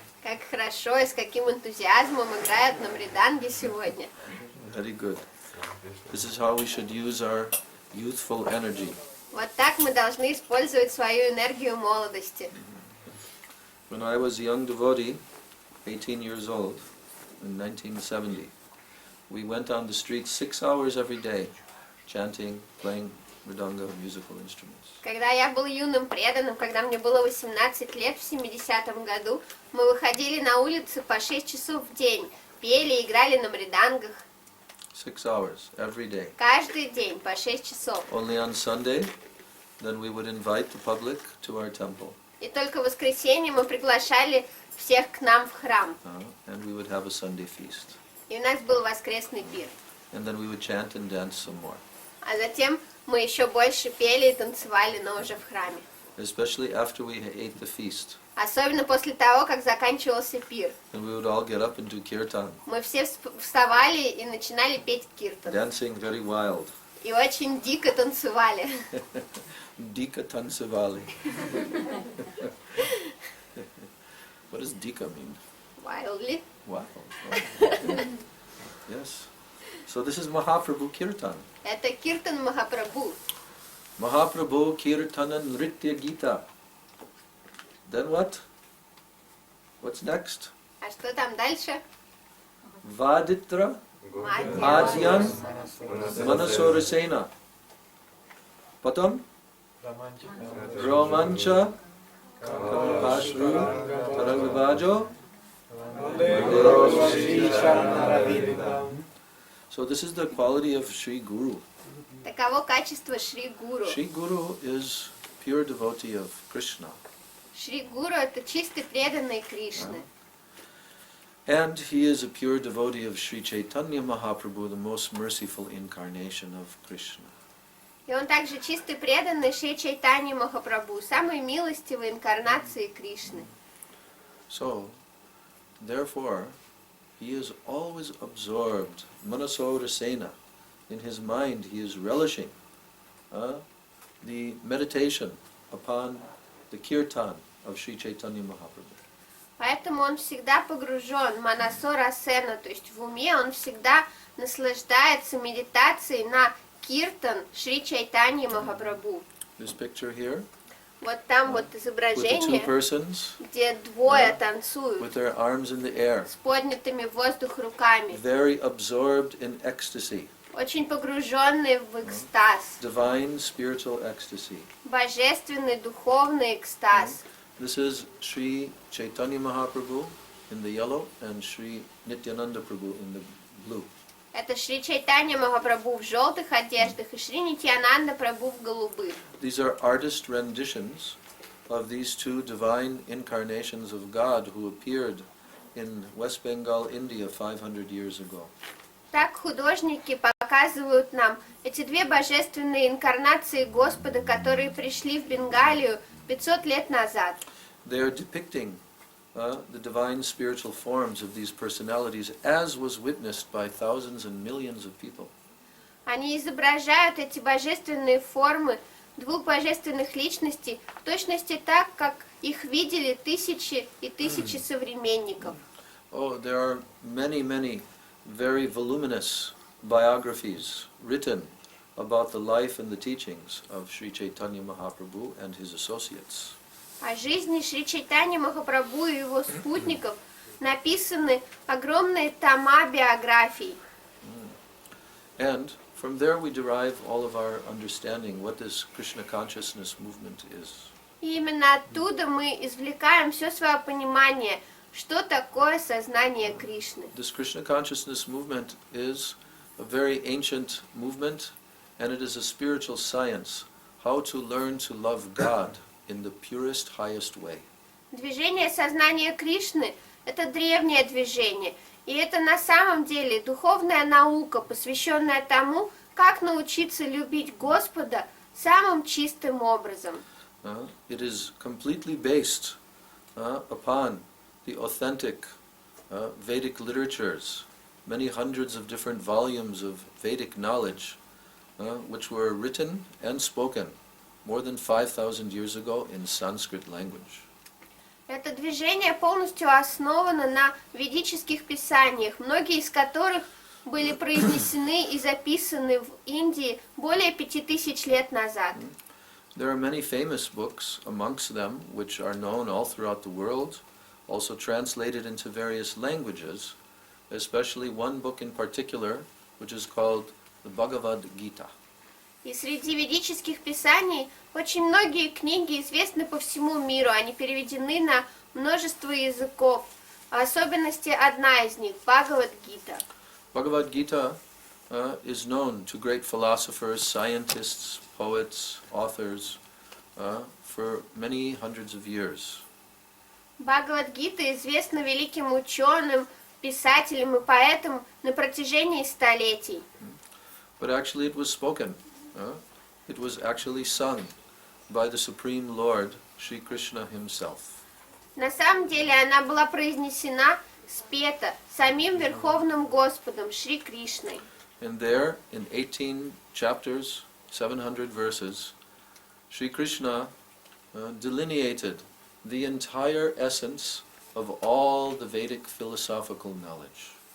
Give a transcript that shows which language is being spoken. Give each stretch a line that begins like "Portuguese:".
Russian: Как хорошо и с каким энтузиазмом играют на мриданге сегодня.
English: Very good. This is how we should use our youthful energy.
Russian: Вот так мы должны использовать свою энергию молодости.
English: When I was a young devotee, 18 years old, in 1970, we went on the streets 6 hours every day, chanting, playing mridanga, musical instruments.
Russian: Когда я был юным преданным, когда мне было 18 лет, в 70-м году, мы выходили на улицы по 6 часов в день, пели и играли на мридангах.
English: 6 hours every day.
Russian: Каждый день по 6 часов.
English: Only on Sunday, then we would invite the public to our temple.
Russian: И только в воскресенье мы приглашали всех к нам в храм.
English: And we would have a Sunday feast.
Russian: И у нас был воскресный пир.
English: And then we would chant and dance some more.
Russian: А затем мы еще больше пели и танцевали, но уже в храме.
English: Especially after we ate the feast.
Russian: Особенно после того, как заканчивался пир.
English: And we would all get up and do kirtan.
Russian: Мы все вставали и начинали петь киртан.
English: Dancing very wild.
Russian: И очень дико танцевали. Dika tansavali.
English: What does dika mean? Wildly. Wow. Yes. So this is Mahaprabhu Kirtan.
Russian: Это киртан Махапрабху.
Sanskrit: Mahaprabhu Kirtana Nritya Gita.
English: Then what? What's next?
Russian: А что там дальше?
Sanskrit: Vaditra Мадьян. Adyan Manasorasena.
Russian: Потом
Sanskrit: Romancha Kampashru Taravajo.
English: So this is the quality of Sri Guru.
Russian: Таково качество Шри Гуру.
English: Sri Guru is pure devotee of Krishna.
Russian: Шри Гуру это чистый преданный Кришны.
English: And he is a pure devotee of Sri Chaitanya Mahaprabhu, the most merciful incarnation of Krishna.
Russian: И он также чистый преданный Шри Чайтаньи Махапрабху, самой милостивой инкарнации Кришны.
English: So, therefore, he is always absorbed, Manasodasena. In his mind, he is relishing the meditation upon the kirtan of Sri Chaitanya Mahaprabhu.
Russian: Поэтому он всегда погружен, манасора асена, то есть в уме он всегда наслаждается медитацией на киртан Шри Чайтаньи Махапрабху.
English: This picture here,
Russian: Вот там вот
English: with the two
Russian: изображение,
English: persons
Russian: где двое танцуют
English: with their arms in the air,
Russian: с поднятыми в воздух руками,
English: very absorbed in ecstasy,
Russian: очень погруженные в экстаз,
English: divine spiritual ecstasy.
Russian: божественный духовный экстаз.
English: This is Sri Chaitanya Mahaprabhu in the yellow and Sri Nityananda Prabhu in the blue.
Russian: Это Шри Чайтанья Махапрабху в желтых одеждах и Шри Нитьянанда Прабху в голубых.
English: These are artist renditions of these two divine incarnations of God who appeared in West Bengal, India 500 years ago.
Russian: Так художники показывают нам эти две божественные инкарнации Господа, которые пришли в Бенгалию 500 лет назад.
English: They are depicting the divine spiritual forms of these personalities as was witnessed by thousands and millions of people.
Russian: Они изображают эти божественные формы двух божественных личностей в точности так, как их видели тысячи и тысячи современников.
English: Oh, there are many, many very voluminous biographies written about the life and the teachings of Sri Chaitanya Mahaprabhu and his associates.
Russian: О жизни Шри Чайтаньи Махапрабху и его спутников написаны огромные тома биографий.
English: And from there we derive all of our understanding what this Krishna consciousness movement is.
Russian: И именно оттуда мы извлекаем все свое понимание, что такое сознание Кришны.
English: This Krishna consciousness movement is a very ancient movement, and it is a spiritual science, how to learn to love God in the purest, highest way.
Russian: Движение сознания Кришны – это древнее движение, и это на самом деле духовная наука, посвященная тому, как научиться любить Господа самым чистым образом.
English: It is completely based upon the authentic Vedic literatures, many hundreds of different volumes of Vedic knowledge, which were written and spoken more than 5,000 years ago in Sanskrit language.
Russian: Это движение полностью основано на ведических писаниях, многие из которых были произнесены и записаны в Индии более 5000 лет назад.
English: There are many famous books amongst them which are known all throughout the world, also translated into various languages, especially one book in particular which is called the Bhagavad Gita.
Russian: И среди ведических писаний очень многие книги известны по всему миру, они переведены на множество языков. В особенности одна из них – Бхагавад-гита.
English: Bhagavad Gita is known to great philosophers, scientists, poets, authors for many hundreds of years.
Russian: Бхагавад-гита известна великим ученым, писателям и поэтам на протяжении столетий.
English: But actually it was spoken. It was actually sung by the Supreme Lord, Sri Krishna himself.
Russian: На самом деле она была произнесена, спета самим Верховным Господом Шри Кришной.
English: And there, in 18 chapters, 700 verses, Sri Krishna delineated the entire essence of all the Vedic philosophical knowledge.